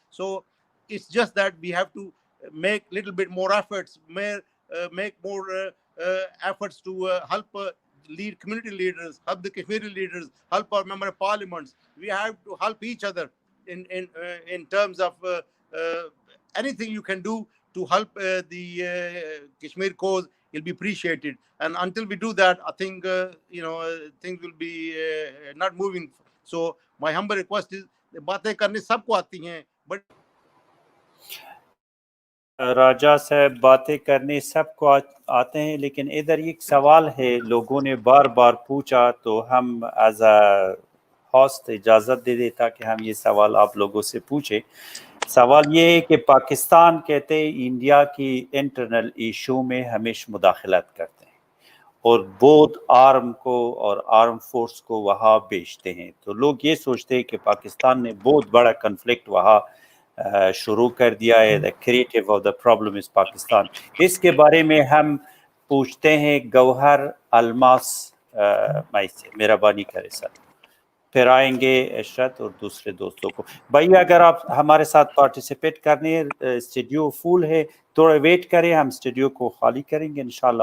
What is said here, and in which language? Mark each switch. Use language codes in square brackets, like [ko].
[en] So it's just that we have to make little bit more efforts, make more efforts to help lead community leaders, help the Kashmiri leaders, help our member of parliaments. We have to help each other in terms of anything you can do to help the Kashmir cause. Will be appreciated, and until we do that, I think things will be not moving. So my humble request is, [ur] باتیں کرنے سب کو آتی ہیں، but راجہ صاحب باتیں کرنے سب کو آتے ہیں، لیکن ادھر ایک سوال ہے، لوگوں نے بار بار پوچھا، تو ہم ایز اے ہوسٹ اجازت دے دیتا کہ ہم یہ سوال آپ لوگوں سے پوچھیں. سوال یہ ہے کہ پاکستان کہتے ہیں انڈیا کی انٹرنل ایشو میں ہمیشہ مداخلت کرتے ہیں اور بہت آرم کو اور آرم فورس کو وہاں بیچتے ہیں. تو لوگ یہ سوچتے ہیں کہ پاکستان نے بہت بڑا کنفلکٹ وہاں شروع کر دیا ہے. [en] the creative of the problem is Pakistan. [ur] اس کے بارے میں ہم پوچھتے ہیں گوہر الماس مائی سے. مہربانی کرے سر، پھر آئیں گے عشرت اور دوسرے دوستوں کو. بھائی اگر آپ ہمارے ساتھ پارٹیسپیٹ کرنے، اسٹوڈیو فل ہے، تھوڑا ویٹ کریں، ہم اسٹوڈیو کو خالی کریں گے انشاءاللہ.